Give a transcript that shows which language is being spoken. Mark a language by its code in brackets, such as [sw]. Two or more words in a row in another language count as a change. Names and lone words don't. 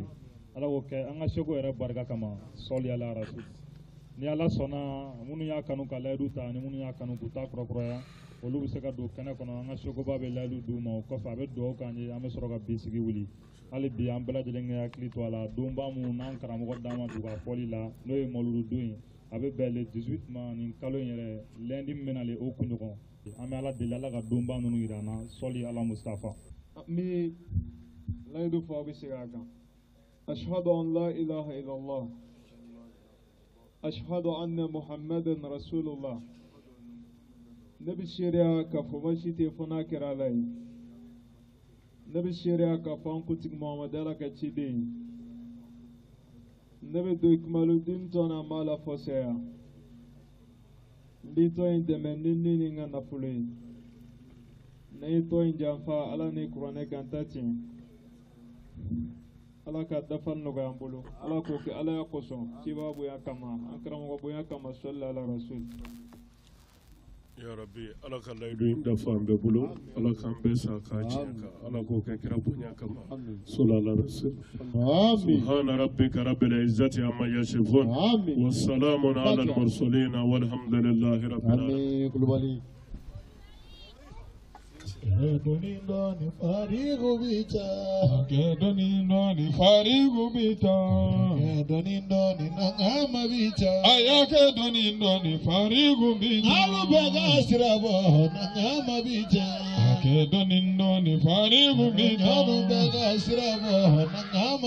[bm] ala k'o kɛ an ka seko yɛrɛ barika kama sɔli ala rasul ni ala sɔnna minnu y'a kanu ka layidu ta ani minnu y'a kanu k'u ta kurakuraya olu bɛ se ka don kɛnɛ kɔnɔ an ka sekoba bɛ layidu d'u ma o kɔfɛ a bɛ dugawu k'an ye an bɛ sɔrɔ ka bi sigi wuli hali bi an bɛɛ lajɛlen ka hakili to a la donba minnu n'an karamɔgɔ d'an ma tugu a fɔli la n'o ye mawuludu don ye a bɛ bɛn le 18 ma nin kalo in yɛrɛ lundi min bɛna le o kunɲɔgɔn an bɛ ala deli ala ka donba ninnu yira an na sɔli ala mustafa n bɛ layidu fɔ aw bɛ segin a kan [ar] أشهد أن لا إله إلا الله أشهد أن محمدا رسول الله [bm] ne bɛ seereya k'a fɔ baasi tɛ fɔ n'a kɛra ala ye ne bɛ seereya k'a fɔ an kuntigi muhamadu ala ka ciden ye ne bɛ don Ikmaludin tɔn na n b'a la fɔsɛya n bɛ tɔn in dɛmɛ ni n ka nafolo ye ne ye tɔn in janfa ala ni kuranɛ ganta tiɲɛ ala ka dafa nɔgɔya an bolo ala k'o kɛ ala ya kosɔn ciba bonya kama an karamɔgɔ bonya kama sɔli ala rasul ya rabbi ala ka layidu in dafa an bɛɛ bolo ala k'an bɛɛ sa k'a tiɲɛ kan ala k'o kɛ kira bonya kama sɔli ala rasul [ar] سبحان ربك رب العزة عما يصفون وسلام على المرسلين والحمد لله رب العالمين [bm] Kedonindoni farigu bita Kedonindoni farigu bita Kedonindoni nangama bita Aya kedonindoni farigu bita Alubega sirabo nangama bita Kedonindoni farigu bita Alubega sirabo nangama